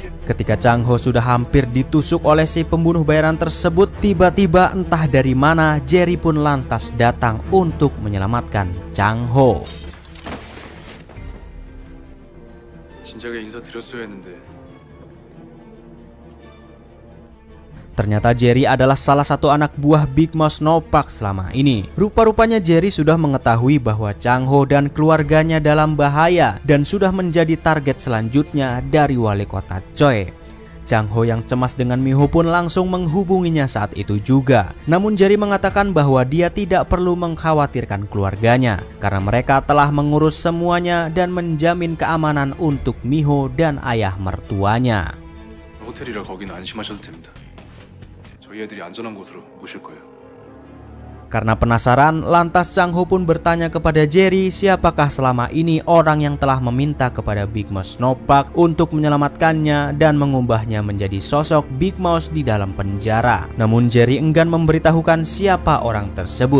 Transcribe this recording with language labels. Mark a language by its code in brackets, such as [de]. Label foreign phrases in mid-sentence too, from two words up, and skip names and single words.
[id] Ketika Chang Ho sudah hampir ditusuk oleh si pembunuh bayaran tersebut, tiba-tiba entah dari mana Jerry pun lantas datang untuk menyelamatkan Chang Ho. [ko] 진작에 인사드렸어야 했는데. [id] Ternyata Jerry adalah salah satu anak buah Big Mouse Snowpack selama ini. Rupa-rupanya Jerry sudah mengetahui bahwa Chang Ho dan keluarganya dalam bahaya dan sudah menjadi target selanjutnya dari wali kota Choi. Chang Ho yang cemas dengan Mi Ho pun langsung menghubunginya saat itu juga. Namun Jerry mengatakan bahwa dia tidak perlu mengkhawatirkan keluarganya karena mereka telah mengurus semuanya dan menjamin keamanan untuk Mi Ho dan ayah mertuanya. [ko] 호텔이라 거기는 안심하셔도 됩니다. 저희 애들이 안전한 곳으로 모실 거예요. [id] Karena penasaran, lantas Chang Ho pun bertanya kepada Jerry siapakah selama ini orang yang telah meminta kepada Big Mouse Snowpack untuk menyelamatkannya dan mengubahnya menjadi sosok Big Mouse di dalam penjara. Namun Jerry enggan memberitahukan siapa orang tersebut.